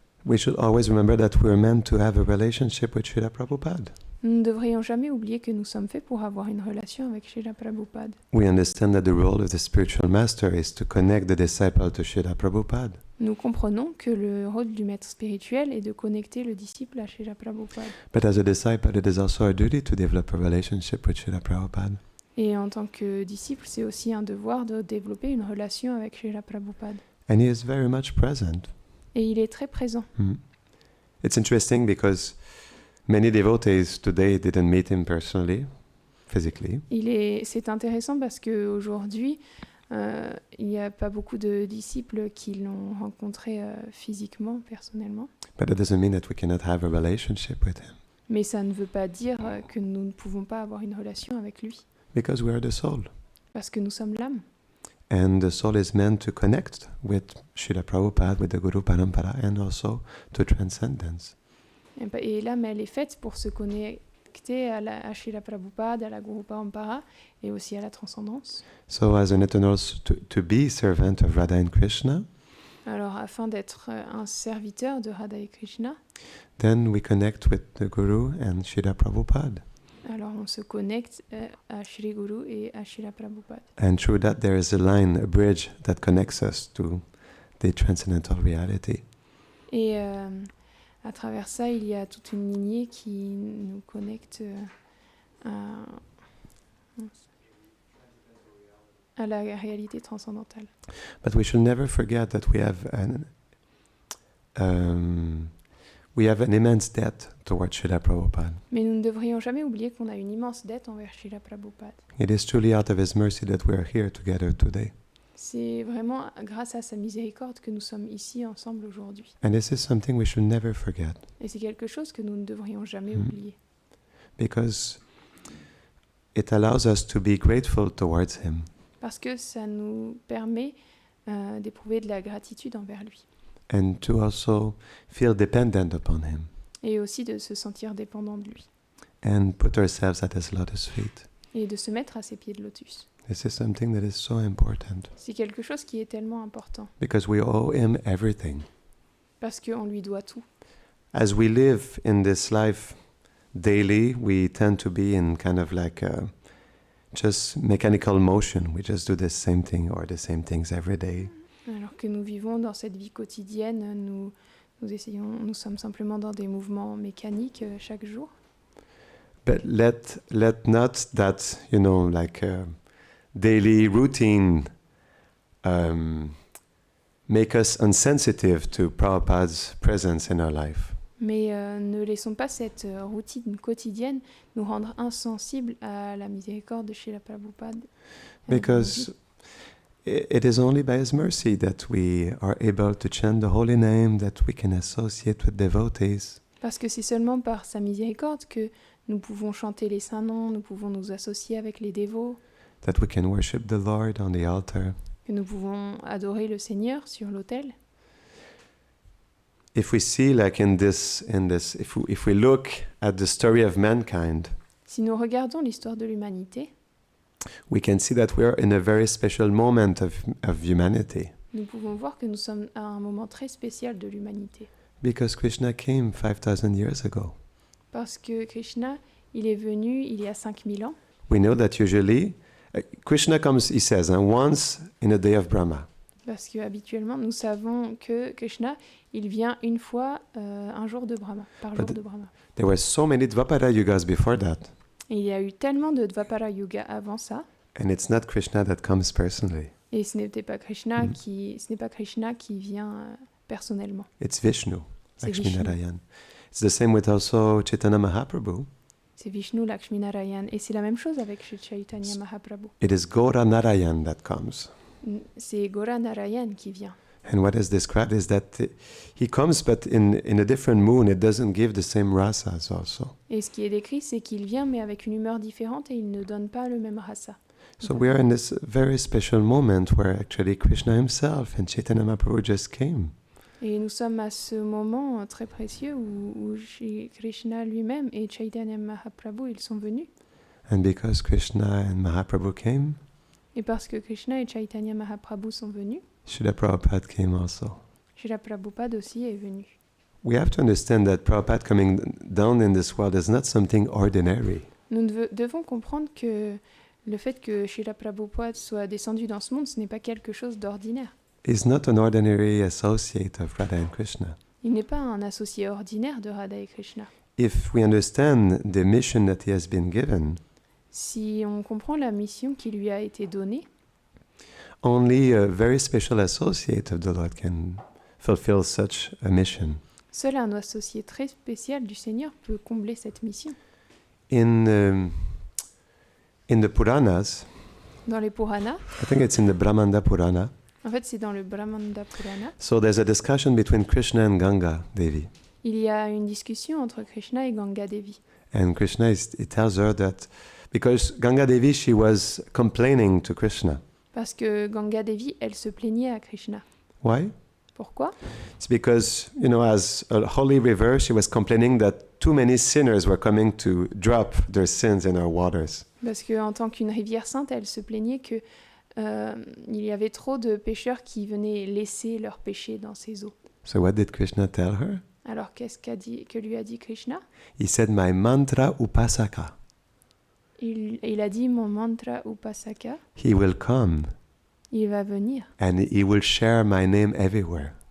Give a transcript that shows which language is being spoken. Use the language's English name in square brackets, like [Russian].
[English] We should always remember that we are meant to have a relationship with Srila Prabhupada. [French] Nous ne devrions jamais oublier que nous sommes faits pour avoir une relation avec Srila Prabhupada. [English] We understand that the role of the spiritual master is to connect the disciple to Srila Prabhupada. [French] Nous comprenons que le rôle du maître spirituel est de connecter le disciple à Srila Prabhupada. [English] But as a disciple, it is also our duty to develop a relationship with Srila Prabhupada. [French] Et en tant que disciple, c'est aussi un devoir de développer une relation avec Srila Prabhupada. [English] And he is very much present. [French] Et il est très présent. [English] It's interesting because many devotees today didn't meet him personally, physically. [French] C'est intéressant parce qu'aujourd'hui, il n'y a pas beaucoup de disciples qui l'ont rencontré physiquement, personnellement. [English] But it doesn't mean that we cannot have a relationship with him. [French] Mais ça ne veut pas dire que nous ne pouvons pas avoir une relation avec lui. [English] Because we are the soul. [French] Parce que nous sommes l'âme. [English] And the soul is meant to connect with Srila Prabhupada, with the Guru Parampara, and also to transcendence. [French] Et l'âme, elle est faite pour se connecter à Srila Prabhupada, à la Guru Parampara, et aussi à la transcendance. [English] So as an eternal, to be servant of Radha and Krishna, [French] Alors, afin d'être un serviteur de Radha et Krishna, [English] then we connect with the Guru and Srila Prabhupada. [French] alors on se connecte à Shri Guru et à Srila Prabhupada. [English] And through that there is a line, a bridge that connects us to the transcendental reality. [French] Et à travers ça, il y a toute une lignée qui nous connecte à la réalité transcendantale. [English] But we should never forget that we have an immense debt towards Srila Prabhupada. [French] Mais nous ne devrions jamais oublier qu'on a une immense dette envers Srila Prabhupada. [English] It is truly out of His mercy that we are here together today. [French] C'est vraiment grâce à sa miséricorde que nous sommes ici ensemble aujourd'hui. [English] And this is something we should never forget. [French] Et c'est quelque chose que nous ne devrions jamais oublier. [English] Because it allows us to be grateful towards Him. [French] Parce que ça nous permet d'éprouver de la gratitude envers lui. [English] And to also feel dependent upon Him. [French] Et aussi de se sentir dépendant de lui. [English] And put ourselves at His lotus feet. [French] Et de se mettre à ses pieds de lotus. [English] This is something that is so important. [French] C'est quelque chose qui est tellement important. [English] Because we owe Him everything. [French] Parce qu'on lui doit tout. [English] As we live in this life daily, we tend to be in kind of like just mechanical motion. We just do the same thing or the same things every day. [French] Alors que nous vivons dans cette vie quotidienne, nous Nous sommes simplement dans des mouvements mécaniques chaque jour. [English] But let not that, like a daily routine make us insensitive to Prabhupada's presence in our life. [French] Mais ne laissons pas cette routine quotidienne nous rendre insensibles à la miséricorde de Srila Prabhupada. [English] Because it is only by His mercy that we are able to chant the holy name, that we can associate with devotees. [French] Parce que c'est seulement par sa miséricorde que nous pouvons chanter les saints noms, nous pouvons nous associer avec les dévots, [English] That we can worship the Lord on the altar. [French] que nous pouvons adorer le Seigneur sur l'autel. [English] If we see, like if we look at the story of mankind, [French] Si nous regardons l'histoire de l'humanité, [English] we can see that we are in a very special moment of humanity. [French] nous pouvons voir que nous sommes à un moment très spécial de l'humanité. [English] Because Krishna came 5,000 years ago. [French] Parce que Krishna, il est venu il y a 5000 ans. [English] We know that usually Krishna comes, he says, once in a day of Brahma. [French] Parce que habituellement, nous savons que Krishna, il vient une fois un jour de Brahma, par jour de Brahma. [English] There were so many Dvapara yugas before that. [French] Et il y a eu tellement de Dvapara Yuga avant ça. [English] And it's not Krishna that comes personally. [French] Et ce n'est pas Krishna qui vient personnellement. [English] It's Vishnu, [French] C'est [English] Lakshmi Vishnu. Narayan. It's the same with also Chaitanya Mahaprabhu. [French] C'est Vishnu Lakshmi Narayan. Et c'est la même chose avec Chaitanya Mahaprabhu. [English] It is Gaura Narayan that comes. [French] C'est Gora Narayan qui vient. [English] And what is described is that he comes, but in a different mood. It doesn't give the same rasas also. [French] Et ce qui est décrit, c'est qu'il vient, mais avec une humeur différente, et il ne donne pas le même rasa. [English] So we are in this very special moment where actually Krishna himself and Chaitanya Mahaprabhu just came. [French] Et nous sommes à ce moment très précieux où Krishna lui-même et Chaitanya Mahaprabhu, ils sont venus. [English] And because Krishna and Mahaprabhu came, [French] Et parce que Krishna et Chaitanya Mahaprabhu sont venus, [English] Srila Prabhupada came also. [French] Srila Prabhupada aussi est venu. [English] We have to understand that Prabhupada coming down in this world is not something ordinary. [French] Nous devons comprendre que le fait que Srila Prabhupada soit descendu dans ce monde, ce n'est pas quelque chose d'ordinaire. [English] He's not an ordinary associate of Radha and Krishna. [French] Il n'est pas un associé ordinaire de Radha et Krishna. [English] If we understand the mission that he has been given, [French] Si on comprend la mission qui lui a été donnée, [English] only a very special associate of the Lord can fulfill such a mission. [French] seul un associé très spécial du Seigneur peut combler cette mission. [English] In the Puranas, [French] Dans les Puranas, [English] I think it's in the Brahmanda Purana, [French] en fait c'est dans le Brahmanda Purana, [English] so there's a discussion between Krishna and Ganga Devi. [French] il y a une discussion entre Krishna et Ganga Devi. [English] And Krishna, he tells her that, because Ganga Devi, she was complaining to Krishna. [French] Parce que Ganga Devi, elle se plaignait à Krishna. [English] Why? [French] Pourquoi? [English] It's because, as a holy river, she was complaining that too many sinners were coming to drop their sins in our waters. [French] Parce qu'en tant qu'une rivière sainte, elle se plaignait que il y avait trop de pécheurs qui venaient laisser leurs péchés dans ses eaux. [English] So what did Krishna tell her? [French] Alors qu'est-ce que lui a dit Krishna? [English] He said, my mantra upasaka. [French] Il a dit mon mantra Upasaka, [English] He will come [French] il va venir [English] and he will share my name everywhere.